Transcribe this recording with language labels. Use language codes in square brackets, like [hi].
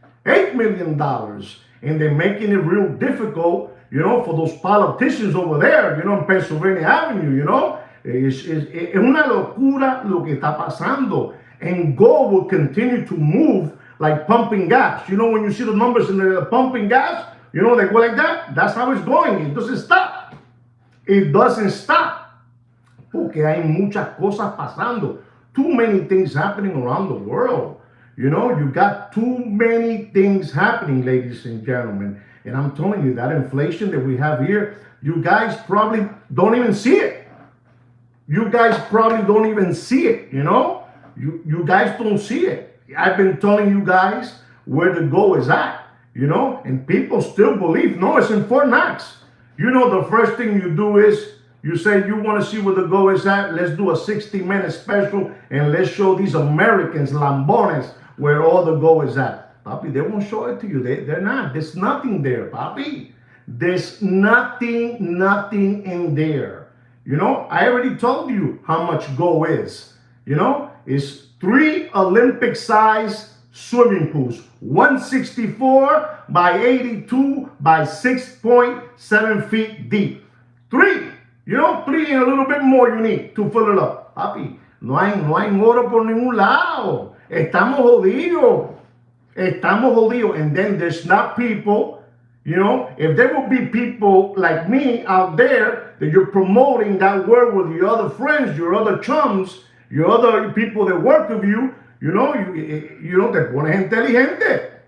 [en] $8 million. And they're making it real difficult, for those politicians over there, in Pennsylvania Avenue, [es] Es una locura lo que está pasando. [en] And gold will continue to move like pumping gas. When you see the numbers in the pumping gas, they go like that. That's how it's going. It doesn't stop. It doesn't stop. [es] Porque hay muchas cosas pasando. [en] Too many things happening around the world. You got too many things happening, ladies and gentlemen. And I'm telling you, that inflation that we have here, you guys probably don't even see it. You guys probably don't even see it, You guys don't see it. I've been telling you guys where the goal is at, and people still believe, no, it's in Fort Knox. The first thing you do is you say you want to see where the goal is at. Let's do a 60-minute special and let's show these Americans, lambones, where all the goal is at. Papi, they won't show it to you. They're not. There's nothing there, papi. There's nothing in there. I already told you how much gold is. It's 3 Olympic-sized swimming pools, 164 by 82 by 6.7 feet deep. 3, 3 and a little bit more you need to fill it up. [es] Papi, no hay oro por ningún lado. Estamos jodidos. [en] And then there's not people, if there will be people like me out there that you're promoting that word with your other friends, your other chums, your other people that work with you, [es] te pones inteligente.